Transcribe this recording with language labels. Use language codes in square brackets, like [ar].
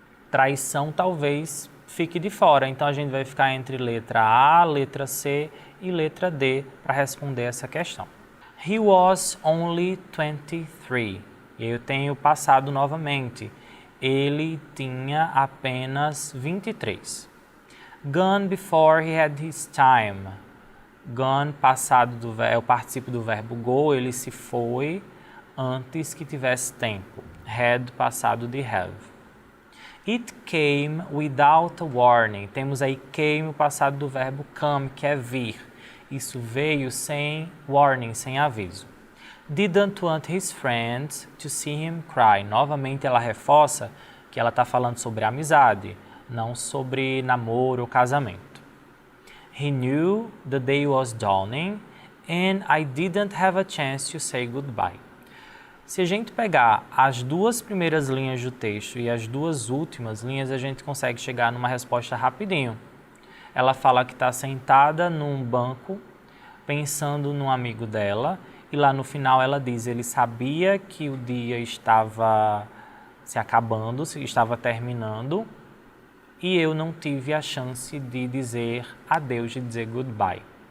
[pt] Traição talvez fique de fora. Então a gente vai ficar entre letra A, letra C e letra D para responder essa questão. [en] He was only 23. [pt] Eu tenho passado novamente. Ele tinha apenas 23. [en] Gone before he had his time. [pt] Gone, passado é o particípio do verbo go, ele se foi antes que tivesse tempo. Had, passado de have. [en] It came without a warning. [pt] Temos aí came, o passado do verbo come, que é vir. Isso veio sem warning, sem aviso. [en] Didn't want his friends to see him cry. [pt] Novamente ela reforça que ela está falando sobre amizade, não sobre namoro ou casamento. [en] He knew the day was dawning and I didn't have a chance to say goodbye. [pt] Se a gente pegar as duas primeiras linhas do texto e as duas últimas linhas, a gente consegue chegar numa resposta rapidinho. Ela fala que está sentada num banco, pensando num amigo dela, e lá no final ela diz, ele sabia que o dia estava se acabando, estava terminando, e eu não tive a chance de dizer adeus, de dizer goodbye.